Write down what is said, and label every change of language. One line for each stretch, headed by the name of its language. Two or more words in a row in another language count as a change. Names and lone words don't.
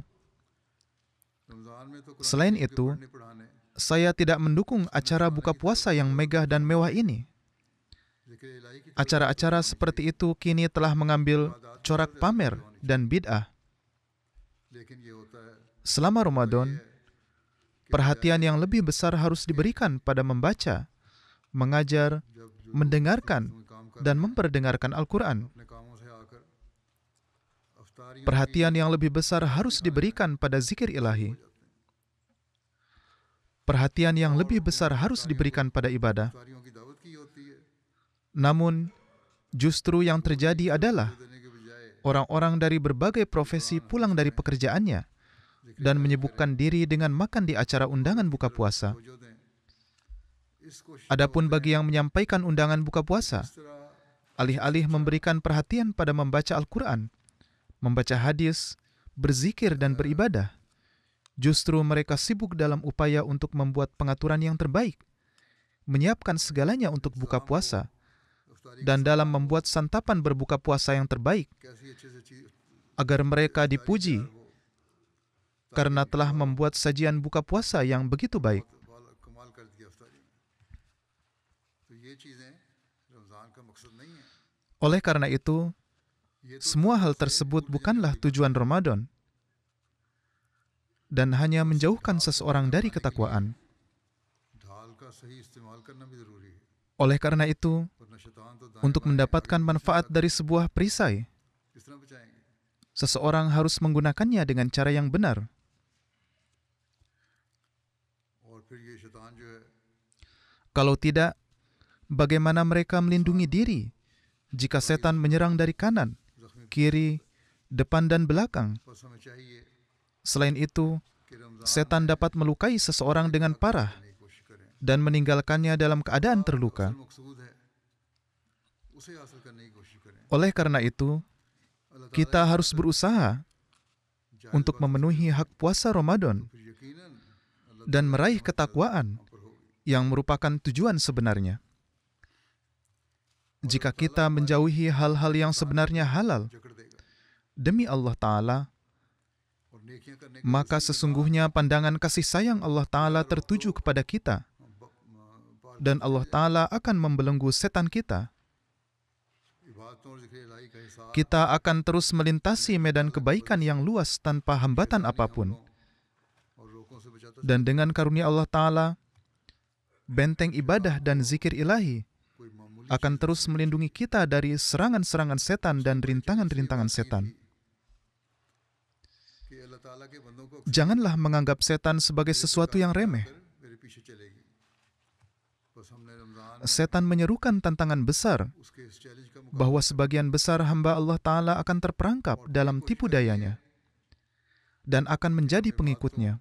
Urdu: رمضان میں تو
Indonesian: Selain itu,
Urdu: پڑھنے پڑھانے
Indonesian: saya tidak mendukung acara buka puasa yang megah dan mewah ini.
Urdu: ذکر الٰہی کی
Indonesian: Acara-acara seperti itu kini telah mengambil corak pamer dan bid'ah.
Urdu: لیکن یہ ہوتا ہے
Indonesian: Selama Ramadan, perhatian yang lebih besar harus diberikan pada membaca, mengajar,
Urdu: جب جو
Indonesian: mendengarkan,
Urdu: کوئی کام کر
Indonesian: dan memperdengarkan Al-Quran.
Urdu: اپنے کاموں سے آ کر افطاریوں
Indonesian: Perhatian yang lebih besar harus diberikan pada zikir ilahi. Perhatian yang lebih besar harus diberikan pada ibadah.
Urdu: افطاریوں کی دعوت کی ہوتی ہے
Indonesian: Namun, justru yang terjadi adalah
Urdu: دینے کے بجائے
Indonesian: orang-orang dari berbagai profesi pulang dari pekerjaannya dan menyibukkan diri dengan makan di acara undangan buka puasa.
Urdu: توجہ دیں اس کوشش
Indonesian: Adapun bagi yang menyampaikan undangan buka puasa,
Urdu: اس طرح
Indonesian: alih-alih memberikan perhatian pada membaca Al-Quran, membaca hadis, berzikir dan beribadah, justru mereka sibuk dalam upaya untuk membuat pengaturan yang terbaik, menyiapkan segalanya untuk buka puasa,
Urdu: अफ्तारी
Indonesian: dan dalam membuat santapan berbuka puasa yang terbaik
Urdu: کیسی اچھے سے چیز
Indonesian: agar mereka dipuji karena telah membuat sajian buka puasa yang begitu baik.
Urdu: کمال کر دیا افطاری میں تو یہ چیزیں رمضان کا مقصد نہیں ہے
Indonesian: Oleh karena itu,
Urdu: یہ تو
Indonesian: semua hal tersebut bukanlah tujuan Ramadan dan hanya menjauhkan seseorang dari ketakwaan.
Urdu: ڈھال کا صحیح استعمال کرنا بھی ضروری ہے
Indonesian: Oleh karena itu,
Urdu: ورنہ شیطان تو دائیں
Indonesian: untuk mendapatkan manfaat dari sebuah perisai,
Urdu: کس طرح بچائیں گے
Indonesian: seseorang harus menggunakannya dengan cara yang benar.
Urdu: اور پھر یہ شیطان جو ہے
Indonesian: Kalau tidak, bagaimana mereka melindungi diri jika setan menyerang dari kanan,
Urdu: जख्मी
Indonesian: kiri, depan, dan belakang?
Urdu: بس ہمیں چاہیے
Indonesian: Selain itu,
Urdu: کہ رمضان
Indonesian: setan dapat melukai seseorang dengan parah
Urdu: کرنے کی کوشش کریں
Indonesian: dan meninggalkannya dalam keadaan terluka.
Urdu: اصل مقصود ہے اسے حاصل کرنے کی کوشش کریں
Indonesian: Oleh karena itu,
Urdu: अल्लाह
Indonesian: kita harus berusaha
Urdu: ताला
Indonesian: untuk memenuhi hak puasa Ramadan
Urdu: پھر یقیناً اللہ
Indonesian: dan meraih ketakwaan
Urdu: ہم پر ہوگی
Indonesian: yang merupakan tujuan sebenarnya. Jika kita menjauhi hal-hal yang sebenarnya halal
Urdu: جکڑ دے گا
Indonesian: demi Allah Ta'ala,
Urdu: اور نیکیاں کرنے کے
Indonesian: maka sesungguhnya pandangan kasih sayang Allah Ta'ala tertuju kepada kita dan Allah Ta'ala akan membelenggu setan kita.
Urdu: عبادتوں اور ذکر الٰہی کا حساب
Indonesian: Kita akan terus melintasi medan kebaikan yang luas tanpa hambatan apapun.
Urdu: اور روکوں سے بچاتا
Indonesian: Dan dengan karunia Allah Ta'ala, benteng ibadah dan zikir ilahi
Urdu: کوئی معمولی
Indonesian: akan terus melindungi kita dari serangan-serangan setan dan rintangan-rintangan setan. Janganlah menganggap setan sebagai sesuatu yang remeh. Setan menyerukan tantangan besar bahwa sebagian besar hamba Allah Ta'ala akan terperangkap dalam tipu dayanya dan akan menjadi pengikutnya.